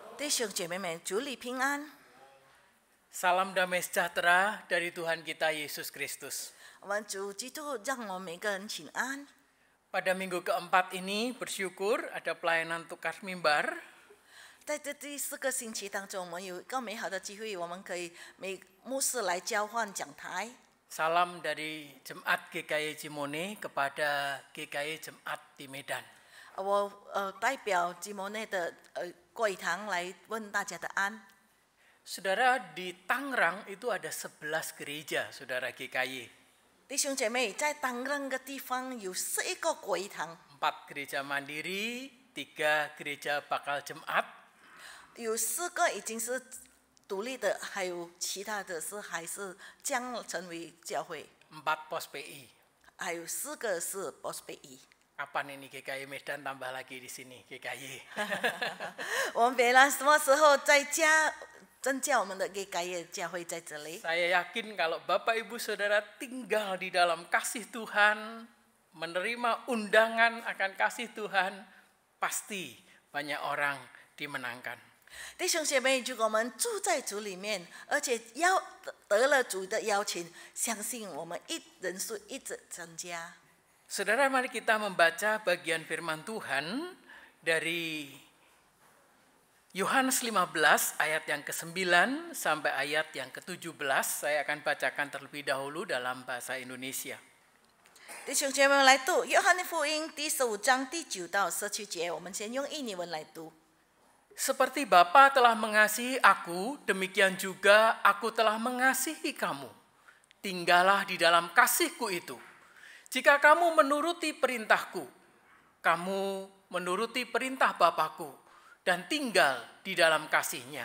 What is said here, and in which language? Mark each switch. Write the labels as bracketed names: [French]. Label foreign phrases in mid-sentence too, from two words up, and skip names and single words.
[Chinese] 弟兄姐妹们，主里平安。 [Indonesian] Salam damai sejahtera dari Tuhan kita Yesus Kristus. [Chinese] 我们主基督让我们每个人平安。 [Indonesian] Pada minggu keempat ini bersyukur ada pelayanan tukar mimbar. [Chinese] 在这第4个星期当中，我们有一个美好的机会，我们可以每牧师来交换讲台。 [Indonesian] Salam dari Jemaat GKI Cimone kepada GKI Jemaat di Medan. [Chinese] 我代表基摩内的会堂来问大家的安。 [Indonesian] Saudara, di Tangerang itu ada 11 gereja, saudara GKI. [Chinese] 弟兄姐妹，在当任的地方有11个会堂， [Indonesian] 4 gereja mandiri, 3 gereja bakal jemaat, [Chinese] 有4个已经是独立的，还有其他的是还是将成为教会， [Indonesian] 4 pos PI. [Chinese] 还有4个是 POS-PI。 [Indonesian] Kapan ini GKI Medan tambah lagi di sini GKI? [Chinese] 我们别人什么时候再增加我们的GKI教会在这里？ [Indonesian] Saya yakin kalau Bapak Ibu Saudara tinggal di dalam kasih Tuhan, menerima undangan akan kasih Tuhan, pasti banyak orang dimenangkan. [Chinese] 弟兄姐妹，如果我们住在主里面，而且得了主的邀请，相信我们人数一直增加。 [Indonesian] Saudara, mari kita membaca bagian firman Tuhan dari Yohanes 15 ayat yang ke-9 sampai ayat yang ke-17. Saya akan bacakan terlebih dahulu dalam bahasa Indonesia. [Chinese] 弟兄姐妹们来读约翰福音第15章第9到17节，我们先用印尼文来读。 [Indonesian] Seperti Bapa telah mengasihi aku, demikian juga aku telah mengasihi kamu. Tinggallah di dalam kasihku itu. Jika kamu menuruti perintahku, kamu menuruti perintah Bapakku dan tinggal di dalam kasihnya.